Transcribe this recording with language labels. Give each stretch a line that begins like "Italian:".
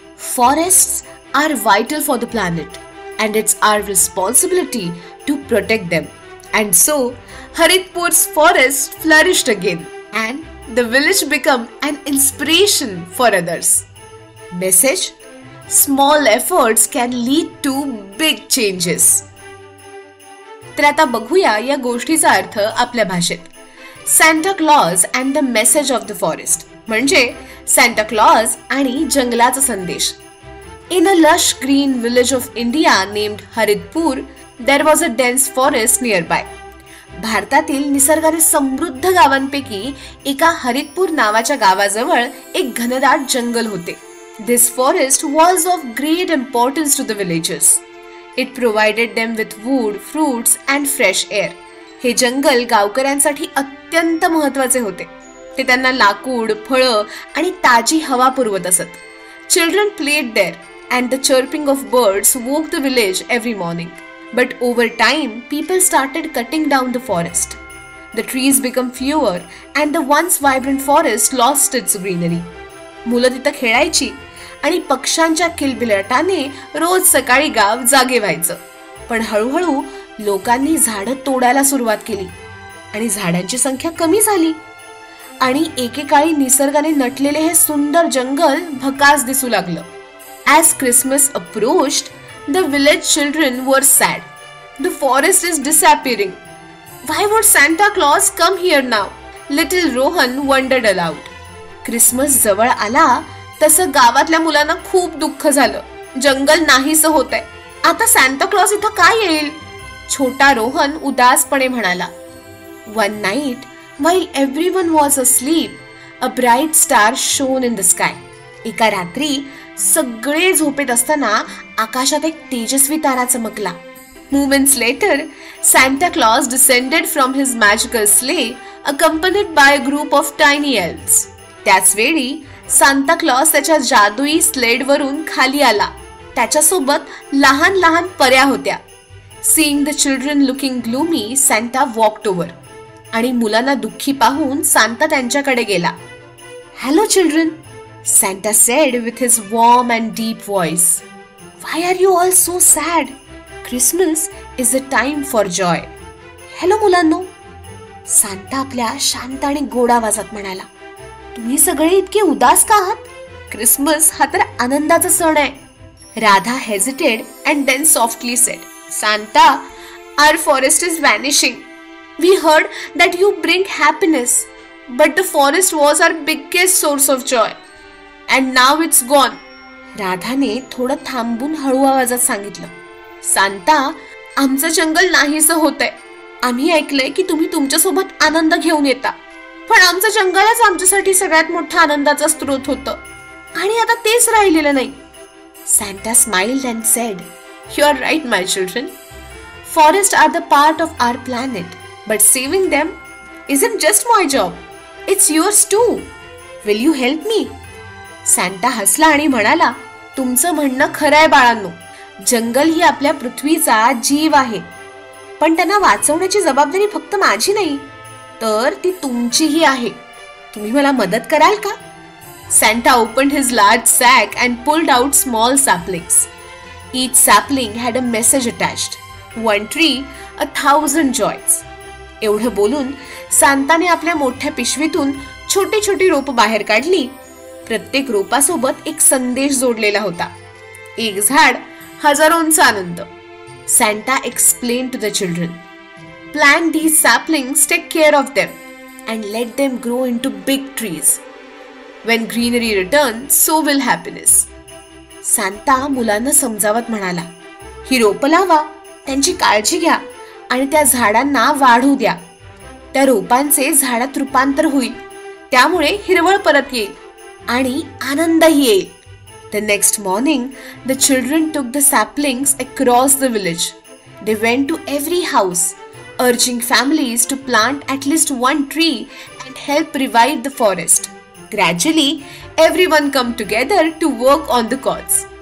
English: Forests are vital for the planet, and it's our responsibility to protect them." And so, Haritpur's forest flourished again, and the village became an inspiration for others. Message: Small efforts can lead to big changes.
Marathi: तर आता बघूया या गोष्टीचा अर्थ आपल्या भाषेत.
English: Santa Claus and the message of the forest
Marathi: म्हणजे
English: Santa Claus
Marathi: आणि जंगलाचा संदेश.
English: In a lush green village of India named Haritpur, there was a dense forest nearby.
Marathi: भारतातील निसर्गाने समृद्ध गावांपैकी एका हरितपूर नावाच्या गावाजवळ एक घनदाट जंगल होते.
English: This forest was of great importance to the villagers. It provided them with wood, fruits and fresh air.
Marathi: हे जंगल गावकऱ्यांसाठी अत्यंत महत्त्वाचे होते. ते त्यांना लाकूड, फळं आणि ताजी हवा पुरवत असत.
English: Children played there and the chirping of birds woke the village every morning. But over time, people started cutting down the forest. The trees became fewer and the once vibrant forest lost its greenery.
Marathi: मुलं तिथं खेळायची आणि पक्ष्यांच्या किलबिलाटाने रोज सकाळी गाव जागे व्हायचं. पण हळूहळू लोकांनी झाडं तोडायला सुरुवात केली आणि झाडांची संख्या कमी झाली आणि एकेकाळी निसर्गाने नटलेले हे सुंदर जंगल भकास दिसू लागलं.
English: As Christmas approached, the village children were sad. The forest is disappearing. Why would Santa Claus come here now? Little Rohan wondered aloud.
Marathi: Christmas जवळ आला तसं गावातल्या मुलांना खूप दुःख झालं. जंगल नाहीसं होतंय. आता सॅन्टा क्लॉज इथं काय येईल? छोटा रोहन उदासपणे म्हणाला.
English: One night, while everyone was asleep, a bright star shone in the sky.
Marathi: एका रात्री सगळे झोपेत असताना आकाशात एक तेजस्वी तारा चमकला.
English: Moments later, Santa Claus descended from his magical sleigh, accompanied by a group of tiny elves.
Marathi: त्याच वेळी सांता क्लॉज त्याच्या जादुई स्लेडवरून खाली आला. त्याच्यासोबत लहान लहान पऱ्या होत्या.
English: Seeing the children looking gloomy, Santa walked over.
Marathi: आणि मुलांना दुःखी पाहून सांता त्यांच्याकडे गेला.
English: Hello children, Santa said with his warm and deep voice. Why are you all so sad? Christmas is a time for joy.
Marathi: Hello मुलांनो, Santa आपल्या शांत आणि गोड आवाजात म्हणाला. तुम्ही सगळे इतके उदास का आहात? क्रिसमस हा तर आनंदाचा सण आहे.
English: Radha hesitated and then softly said, Santa, our forest is vanishing. We heard that you bring happiness, but the forest was our biggest source of joy. And now it's gone.
Marathi: राधाने थोडं थांबून हळू आवाजात सांगितलं. सांता, आमचं जंगल नाहीसं होतंय. आम्ही ऐकलंय की तुम्ही तुमच्यासोबत आनंद घेऊन येता. पण आमचं जंगलच आमच्यासाठी सगळ्यात मोठा आनंदाचा स्रोत होतं आणि आता तेच राहिलेलं नाही.
English: Santa smiled and said, You are right, my children. Forests are the part of our planet, but saving them isn't just my job. It's yours too. Will you help me?
Marathi: Santa हसला आणि म्हणाला, तुमचं म्हणणं खरं आहे बाळांनो. जंगल ही आपल्या पृथ्वीचा जीव आहे. पण त्यांना वाचवण्याची जबाबदारी फक्त माझी नाही, तर ती तुमचीही आहे. तुम्ही मला मदत कराल का?
English: Santa opened his large sack and pulled out small saplings. Each sapling had a message attached. One tree, 1,000 joys.
Marathi: एवढं बोलून सांताने आपल्या मोठ्या पिशवीतून छोटी छोटी रोप बाहेर काढली. प्रत्येक रोपासोबत एक संदेश जोडलेला होता. एक झाड, हजारोंचा आनंद.
English: Santa explained to the children. Plant these saplings, take care of them, and let them grow into big trees. When greenery returns, so will happiness.
Marathi: Santa मुलांना समजावत म्हणाला, ही रोपं लावा, त्यांची काळजी घ्या आणि त्या झाडांना वाढू द्या. त्या रोपांचे झाडात रूपांतर होईल. त्यामुळे हिरवळ परत येईल आणि आनंदही येईल.
English: The next morning, the children took the saplings across the village. They went to every house, urging families to plant at least one tree and help revive the forest. Gradually, everyone came together to work on the cause.